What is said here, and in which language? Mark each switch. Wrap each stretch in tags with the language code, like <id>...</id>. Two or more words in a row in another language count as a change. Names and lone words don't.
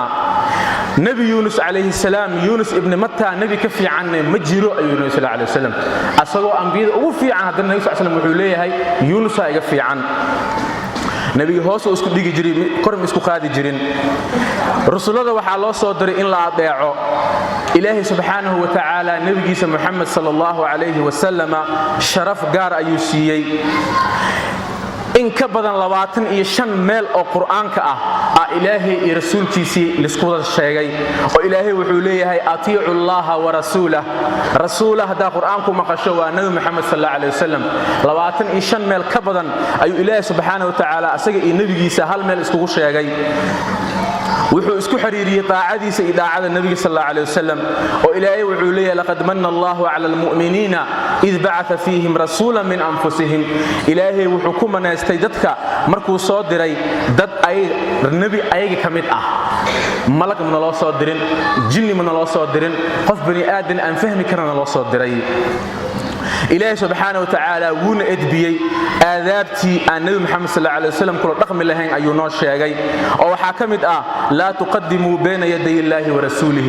<so>nabi Yunus</so> <ar>عليه السلام</ar> <so>Yunus ibn Matta nabi ka fiican ma jiro ayuu nabi</so> <ar>صلى الله عليه وسلم</ar> <so>asagoo anbiyada ugu fiican hadda nabi</so> <ar>صلى الله عليه وسلم</ar> <so>wuxuu leeyahay Yunus iga fiican. nabiga hoos uu isku dhigi jiray korm isku qaadi jirin. rasuulada waxa loo soo diray in la adeeco ilaahi</so> <ar>سبحانه وتعالى.</ar> <so>nabigiisa Muhammad</so> <ar>صلى الله عليه وسلم</ar> <so>sharaf gaar ayuu siiyay. in ka badan 25 meel oo quraanka ah ilaahay iyo rasuulkiisii lisku wada sheegay oo ilaahay wuxuu leeyahay</so> <ar>أطيعوا الله ورسوله</ar> <so>da quraanku maqasho waa nabi maxamed</so> <ar>صلى الله عليه وسلم</ar> <so>25 meel ka badan ayuu ilaahay</so> <ar>سبحانه وتعالى</ar> <so>asaga iyo nabigiisa hal meel isku sheegay. wuxuu isku xiriiriyay taacadiisa iyo daacada nabiga</so> <ar>صلى الله عليه وسلم</ar> <so>oo ilaahay wuxuu leeyahay</so> <ar>لقد من الله على المؤمنين إذ بعث فيهم رسولا من أنفسهم.</ar> <so>ilaahay wuxuu ku manaystay dadka markuu soo diray dad ay nabi ayaga kamid ah. malag ma loo soo dirin jinni ma loo soo dirin qof bani aadan aan fahmi karana loo soo diray. ilaahay</so> <ar>سبحانه وتعالى</ar> <so>wuuna edbiyay aadaabtii aan nabi maxamed</so> <ar>صلى الله عليه وسلم</ar> <so>kula dhaqmi lahayn ayuu noo sheegay oo waxa kamid ah</so> <ar>لا تقدموا بين يدي الله ورسوله.</ar>